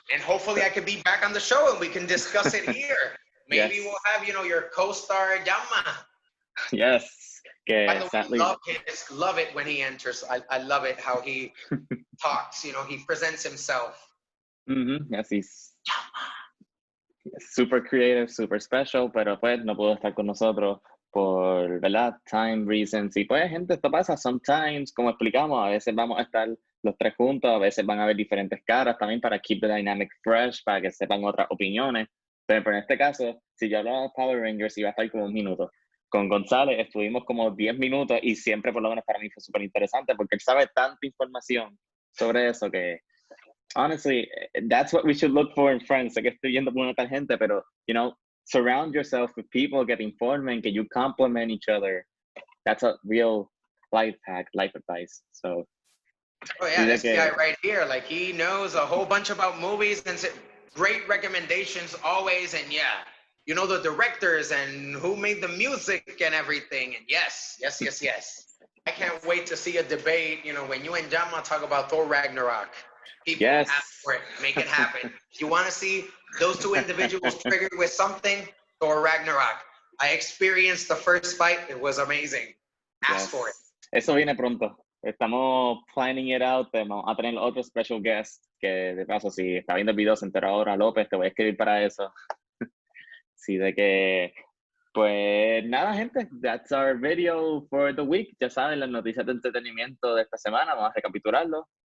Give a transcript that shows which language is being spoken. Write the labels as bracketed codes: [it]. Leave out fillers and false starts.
[en] And hopefully I can be back on the show and we can discuss it here. Maybe we'll have, your co-star Yama. Yes. Okay, By the way, love it when he enters. I love it how he talks, he presents himself. Yes, he's super creative, super special, [es] pero pues no pudo estar con nosotros por, ¿verdad? [en] Time reasons. [es] Y pues, gente, esto pasa [en] sometimes, [es] como explicamos, a veces vamos a estar los tres juntos, a veces van a haber diferentes caras también para [en] keep the dynamic fresh, [es] para que sepan otras opiniones. Pero en este caso, si yo hablaba de Power Rangers, iba a estar como 1 minuto. Con González estuvimos como 10 minutos y siempre, por lo menos para mí, fue súper interesante porque él sabe tanta información sobre eso que [en] honestly, that's what we should look for in friends. [es] Sé que estoy yendo por una tangente, pero, [en] you know, surround yourself with people [es] que te informen, que [en] you complement each other. That's a real life hack, life advice. So, Oh yeah, this guy right here, like he knows a whole bunch about movies and great recommendations always. And yeah, you know the directors and who made the music and everything. And yes. I can't wait to see a debate. You know, when you and Jama talk about Thor Ragnarok, people ask for it, make it happen. You want to see those two individuals triggered with something? Thor Ragnarok. I experienced the first fight. It was amazing. Ask for it. [es] Eso viene pronto. Estamos [en] planning it out. [es] Vamos a tener otro [en] special guest [es] que, de paso, si está viendo el video, se entera ahora, López, te voy a escribir para eso. Sí, de que, pues nada, gente, [en] that's our video for the week. [es] Ya saben, las noticias de entretenimiento de esta semana, vamos a recapitularlo.